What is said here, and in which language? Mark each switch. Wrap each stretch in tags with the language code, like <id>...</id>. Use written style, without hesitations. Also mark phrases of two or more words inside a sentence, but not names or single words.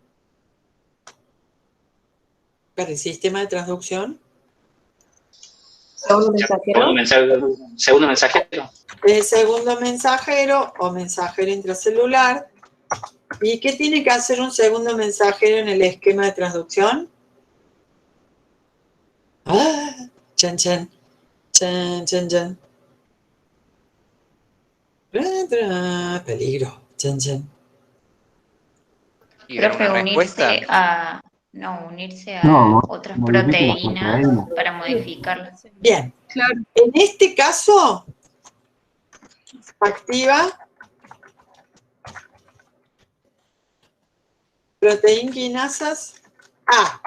<es>Para el sistema de transducción. Segundo mensajero. Segundo mensajero. El segundo mensajero o mensajero intracelular. ¿Y qué tiene que hacer un segundo mensajero en el esquema de transducción? ¡Ah! Chan, chan. Chan, chan, chan. Peligro. Chan, chan. ¿Y dar Profe, una respuesta? unirse a otras proteínas para modificarlas. Bien. Claro. En este caso, activa proteínquinasas A.</es>